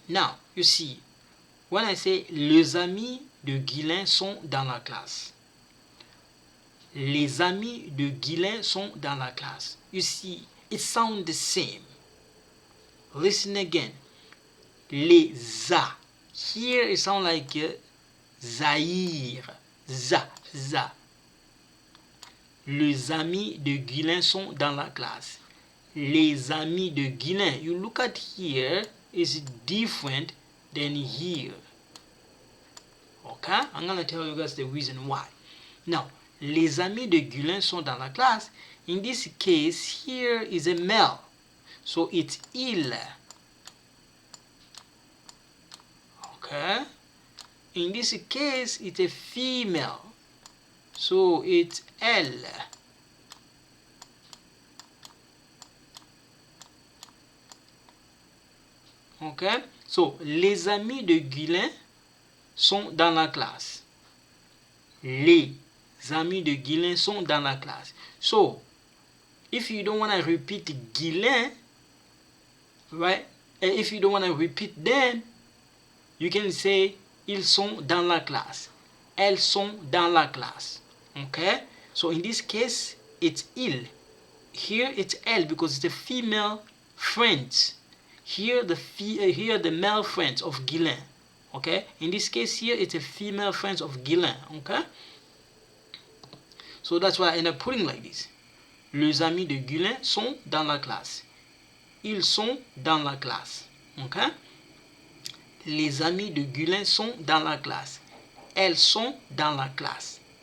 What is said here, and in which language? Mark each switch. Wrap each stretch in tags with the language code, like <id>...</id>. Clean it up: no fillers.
<en>Now you see, when I say</en> <fr>les amis de Guylain sont dans la classe. Les amis de Guylain sont dans la classe.</fr> <en>You see, it sounds the same. Listen again. Les a. Here it sounds like Zahir. Za.</en> <fr>Les amis de Guylain sont dans la classe. Les amis de Guylain.</fr> <en>You look at here, is different than here. Okay? I'm going to tell you guys the reason why.</en> <fr>Now, les amis de Guylain sont dans la classe.</fr> <en>In this case, here is a male. So it's il. Okay? In this case, it's a female. So it's elle. Okay?</en> <fr>So, les amis de Guylain sont dans la classe. Les amis de Guylain sont dans la classe.</fr> <en>So, if you don't want to repeat Guylain, right? If you don't want to repeat them, you can say</en> <fr>ils sont dans la classe. Elles sont dans la classe.</fr> <en>Okay? So, in this case, it's il. Here, it's elle because it's a female friend. Here the male friends of Guylain. Okay? In this case here, it's a female friends of Guylain. Okay? So that's why I end up putting like this.</en> <fr>Les amis de Guylain sont dans la classe. Ils sont dans la classe. Okay? Les amis de Guylain sont dans la classe. Elles sont dans la classe.</fr>